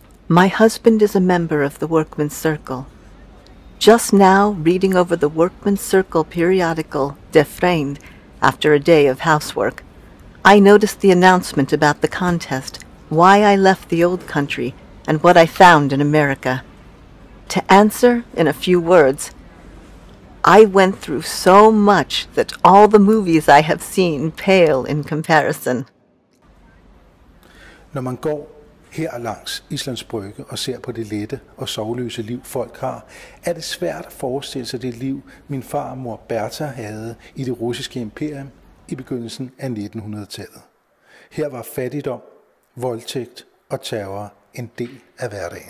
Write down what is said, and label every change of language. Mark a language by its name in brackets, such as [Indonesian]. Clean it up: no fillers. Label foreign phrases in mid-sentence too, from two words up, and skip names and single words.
[English] My husband is a member of the Workmen's Circle. Just now, reading over the Workmen's Circle periodical, Der Freund, after a day of housework, I noticed the announcement about the contest, why I left the old country, and what I found in America. To answer in a few words, I went through so much that all the movies I have seen pale in comparison. [Danish] Når man går her langs Islands Brygge og ser på det lette og sorgløse liv, folk har, er det svært at forestille sig det liv, min far og mor Bertha havde i det russiske imperium i begyndelsen af 1900-tallet. Her var fattigdom, voldtægt og terror en del af hverdagen.